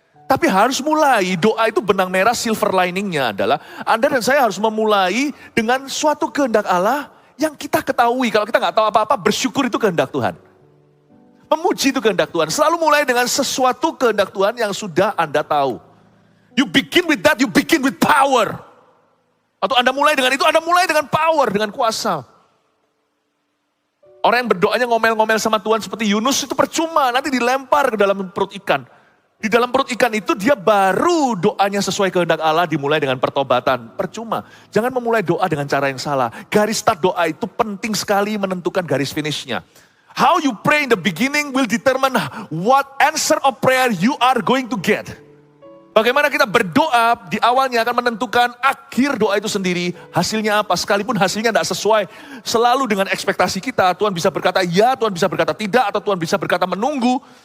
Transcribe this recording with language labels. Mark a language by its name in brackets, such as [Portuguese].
[Indonesian] Tapi harus mulai, doa itu benang merah silver liningnya adalah Anda dan saya harus memulai dengan suatu kehendak Allah yang kita ketahui. Kalau kita nggak tahu apa-apa, bersyukur itu kehendak Tuhan. Memuji itu kehendak Tuhan. Selalu mulai dengan sesuatu kehendak Tuhan yang sudah Anda tahu. [English] You begin with that, you begin with power. [Indonesian] Atau Anda mulai dengan itu, Anda mulai dengan power, dengan kuasa. Orang yang berdoanya ngomel-ngomel sama Tuhan seperti Yunus itu percuma, nanti dilempar ke dalam perut ikan. Di dalam perut ikan itu dia baru doanya sesuai kehendak Allah dimulai dengan pertobatan. Percuma, jangan memulai doa dengan cara yang salah. Garis start doa itu penting sekali menentukan garis finishnya. [English] How you pray in the beginning will determine what answer of prayer you are going to get. [Indonesian] Bagaimana kita berdoa di awalnya akan menentukan akhir doa itu sendiri. Hasilnya apa? Sekalipun hasilnya tidak sesuai selalu dengan ekspektasi kita. Tuhan bisa berkata ya, Tuhan bisa berkata tidak, atau Tuhan bisa berkata menunggu.